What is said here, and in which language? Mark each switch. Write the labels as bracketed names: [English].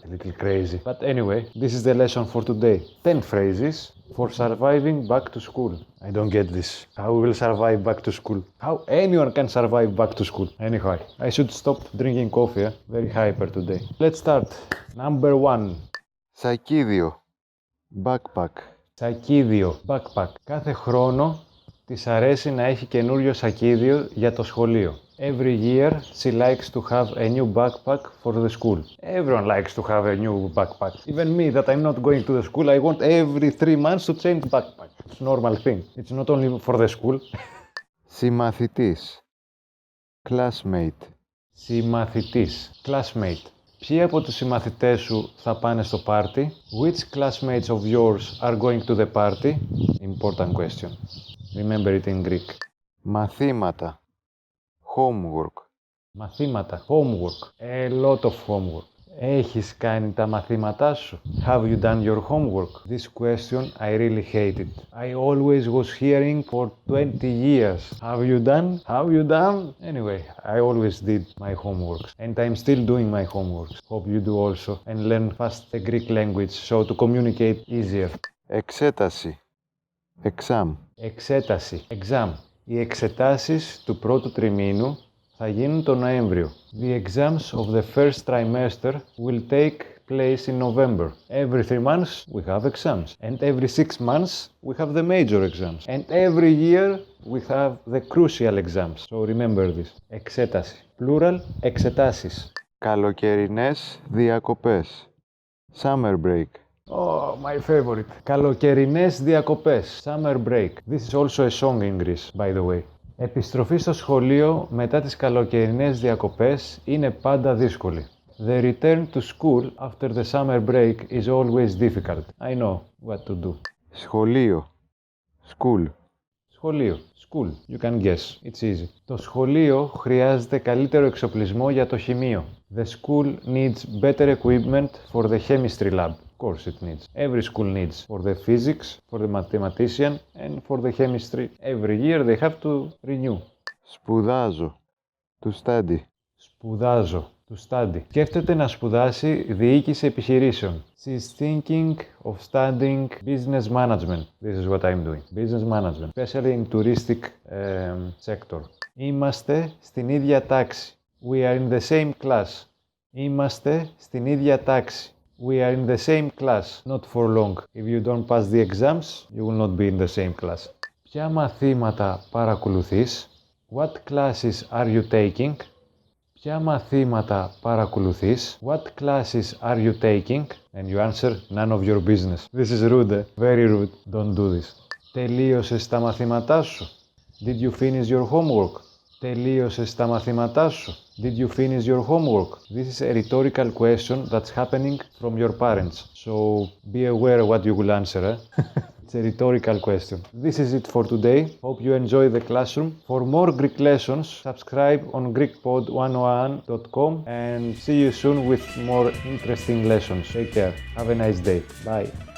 [English] A little crazy, but anyway, this is the lesson for today. 10 phrases for surviving back to school. I don't get this. How we will survive back to school? How anyone can survive back to school? Anyhow, I should stop drinking coffee. Very hyper today. Let's start. Number 1. [Greek] Σακίδιο. Backpack. Σακίδιο, backpack. Κάθε χρόνο της αρέσει να έχει καινούριο σακίδιο για το σχολείο. [English] Every year she likes to have a new backpack for the school. Everyone likes to have a new backpack. Even me, that I'm not going to the school, I want every 3 months to change backpack. It's a normal thing. It's not only for the school. [Greek] Συμμαθητής. Classmate. Συμμαθητής, classmate. Ποιοι από τους συμμαθητές σου θα πάνε στο πάρτι? [English] Which classmates of yours are going to the party? Important question. Remember it in Greek. [Greek] Μαθήματα. Homework. Μαθήματα, homework. [English] A lot of homework. [Greek] Έχεις κάνει τα μαθήματά σου? [English] Have you done your homework? This question I really hate it. I always was hearing for 20 years. Have you done? Have you done? Anyway, I always did my homeworks. And I'm still doing my homeworks. Hope you do also. And learn fast the Greek language so to communicate easier. [Greek] Εξέταση. Exam. Εξέταση, exam. Οι εξετάσεις του πρώτου τριμήνου θα γίνουν τον Νοέμβριο. [English] The exams of the first trimester will take place in November. Every 3 months we have exams. And every 6 months we have the major exams. And every year we have the crucial exams. So remember this. Εξέταση. Plural, εξετάσεις. [Greek] Καλοκαιρινές διακοπές. [English] Summer break. Oh, my favorite. [Greek] Καλοκαιρινές διακοπές. [English] Summer break. This is also a song in Greece, by the way. [Greek] Επιστροφή στο σχολείο μετά τις καλοκαιρινές διακοπές είναι πάντα δύσκολη. [English] The return to school after the summer break is always difficult. I know what to do. [Greek] Σχολείο. School. [English] Σχολείο. School. You can guess. It's easy. [Greek] Το σχολείο χρειάζεται καλύτερο εξοπλισμό για το χημείο. [English] The school needs better equipment for the chemistry lab. course it needs. Every school needs. For the physics, for the mathematician, and for the chemistry. Every year they have to renew. [Greek] Σπουδάζω. To study. Σπουδάζω. To study. Σκέφτεται να σπουδάσει διοίκηση επιχειρήσεων. [English] She's thinking of studying business management. This is what I'm doing. Business management. Especially in touristic sector. [Greek] Είμαστε στην ίδια τάξη. [English] We are in the same class. [Greek] Είμαστε στην ίδια τάξη. [English] We are in the same class. Not for long. If you don't pass the exams, you will not be in the same class. [Greek] Ποια μαθήματα παρακολουθείς? [English] What classes are you taking? [Greek] Ποια μαθήματα παρακολουθείς? [English] What classes are you taking? And you answer, none of your business. This is rude, very rude. Don't do this. [Greek] Τελείωσες τα μαθήματά σου? [English] Did you finish your homework? [Greek] Τελείωσες τα μαθήματά σου? [English] Did you finish your homework? This is a rhetorical question that's happening from your parents. So be aware what you will answer. It's a rhetorical question. This is it for today. Hope you enjoy the classroom. For more Greek lessons, subscribe on GreekPod101.com and see you soon with more interesting lessons. Take care. Have a nice day. Bye.